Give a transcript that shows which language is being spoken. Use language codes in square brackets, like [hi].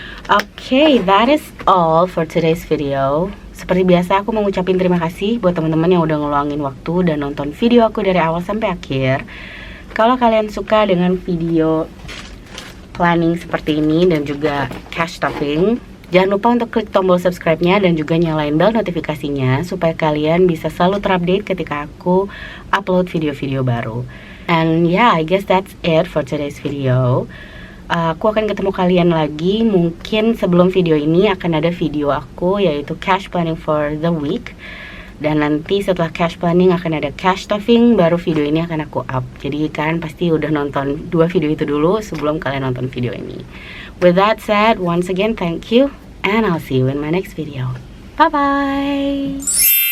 [en] Okay, that is all for today's video. [id] Seperti biasa aku mau ngucapin terima kasih buat teman-teman yang udah ngeluangin waktu dan nonton video aku dari awal sampai akhir. Kalau kalian suka dengan video planning seperti ini dan juga cash stuffing, jangan lupa untuk klik tombol subscribe-nya dan juga nyalain bell notifikasinya supaya kalian bisa selalu terupdate ketika aku upload video-video baru. [en] And yeah, I guess that's it for today's video. [id] Aku akan ketemu kalian lagi mungkin sebelum video ini. Akan ada video aku yaitu cash planning for the week. Dan nanti setelah cash planning akan ada cash stuffing, baru video ini akan aku up. Jadi kalian pasti udah nonton 2 video itu dulu sebelum kalian nonton video ini. [en] With that said, once again thank you and I'll see you in my next video. Bye bye.